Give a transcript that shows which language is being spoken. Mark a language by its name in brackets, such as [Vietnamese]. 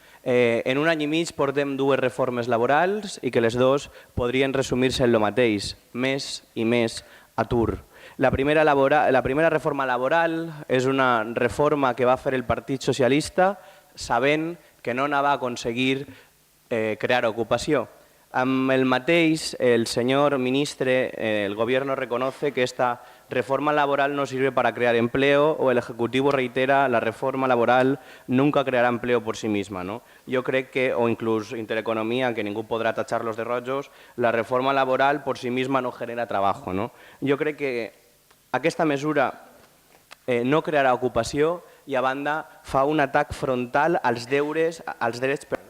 [Catalan] En un any i mig portem dues reformes laborals i que les dues podrien resumir-se en el mateix, més i més atur. La primera reforma laboral és una reforma que va fer el Partit Socialista sabent que no anava a aconseguir crear ocupació. Amb el mateix, el senyor ministre, [Spanish] el gobierno reconoce que esta reforma laboral no sirve para crear empleo o el Ejecutivo reitera la reforma laboral nunca creará empleo por sí misma. Yo creo que, o incluso Intereconomía, que ningú podrá tacharlos de rojos, la reforma laboral por sí misma no genera trabajo. [Catalan] Jo crec que aquesta mesura no crearà ocupació i, a banda, fa un atac frontal als deures, als drets...